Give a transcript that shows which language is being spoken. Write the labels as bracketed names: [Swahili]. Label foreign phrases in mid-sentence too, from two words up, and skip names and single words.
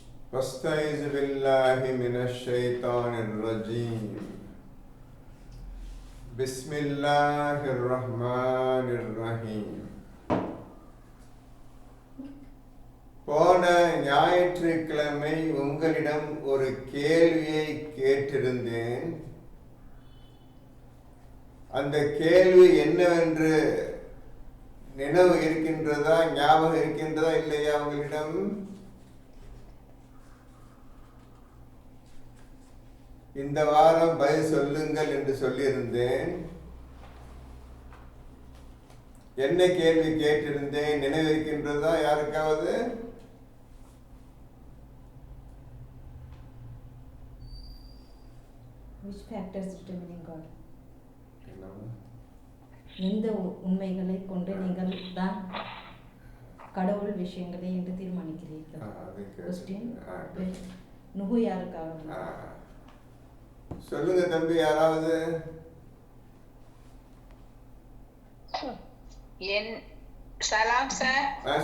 [Arabic] واستعذ بالله من الشيطان الرجيم بسم الله الرحمن الرحيم. [Tamil] போன ஞாயிற்றுக்கிழமை உங்களிடம் ஒரு கேள்வியை கேட்டிருந்தேன். அந்த கேள்வி என்னவென்று நினைவு இருக்கின்றதா, ஞாபகம் இருக்கின்றதா இல்லையா உங்களிடம்? இந்த வாரம் பதில் சொல்லுங்கள் என்று சொல்லியிருந்தேன். என்ன கேள்வி கேட்டிருந்தேன் நினைவு இருக்கின்றதா யாருக்காவது? [English] Which factors determining God? [Tamil] எந்த உண்மைகளை கொண்டு நீங்கள் தான் கடவுள் விஷயங்களை என்று தீர்மானிக்கிறீர்கள்? நுகு யாருக்காக? சொல்லுங்க தம்பி, யாராவது? சலாம் சார்.